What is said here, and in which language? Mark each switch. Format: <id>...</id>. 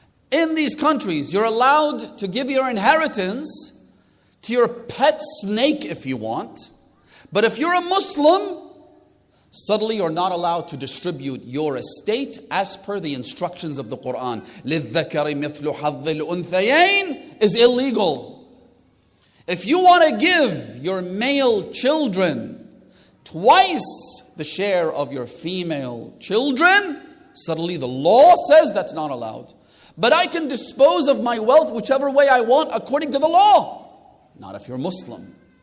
<en>In these countries, you're allowed to give your inheritance to your pet snake if you want. But if you're a Muslim, suddenly you're not allowed to distribute your estate as per the instructions of the Quran.</en> <ar>لِلذَّكَرِ مِثْلُ حَظِّ الْأُنْثَيَيْنِ</ar> <en>is illegal. If you want to give your male children twice the share of your female children, suddenly the law says that's not allowed. But I can dispose of my wealth whichever way I want according to the law. Not if you're Muslim.</en>